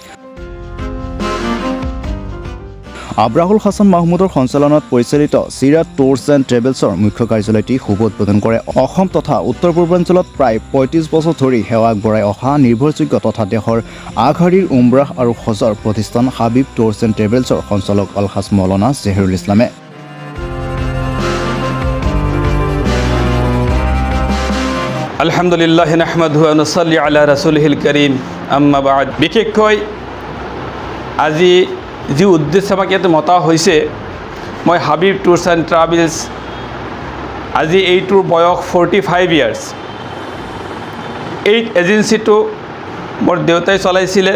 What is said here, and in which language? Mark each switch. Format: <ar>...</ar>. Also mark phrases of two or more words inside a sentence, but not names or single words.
<as>আব্ৰাহুল হাছান মাহমুদৰ সঞ্চালনত পৰিচালিত চিৰাট টুৰছ এণ্ড ট্ৰেভেলছৰ মুখ্য কাৰ্যালয়টি শুভ উদ্বোধন কৰে অসম তথা উত্তৰ পূৰ্বাঞ্চলত প্ৰায় ৩৫ বছৰ ধৰি সেৱা আগবঢ়াই অহা নিৰ্ভৰযোগ্য তথা দেশৰ আগশাৰীৰ উমৰাহ আৰু হজৰ প্ৰতিষ্ঠান হাবিব টুৰছ এণ্ড ট্ৰেভেলছৰ সঞ্চালক আলহাজ মৌলানা জহিৰুল ইছলামে।</as> <ar>الحمد لله نحمده ونصلي على رسوله الكريم أما بعد.</ar> <as>বিশেষকৈ আজি যি উদ্দেশ্য আমাক ইয়াতে মতা হৈছে, মই হাবিব টুৰছ এণ্ড ট্ৰেভেলছ, আজি এইটোৰ বয়স 45 ইয়াৰ্ছ। এই এজেঞ্চিটো মোৰ দেউতাই চলাইছিলে।</as>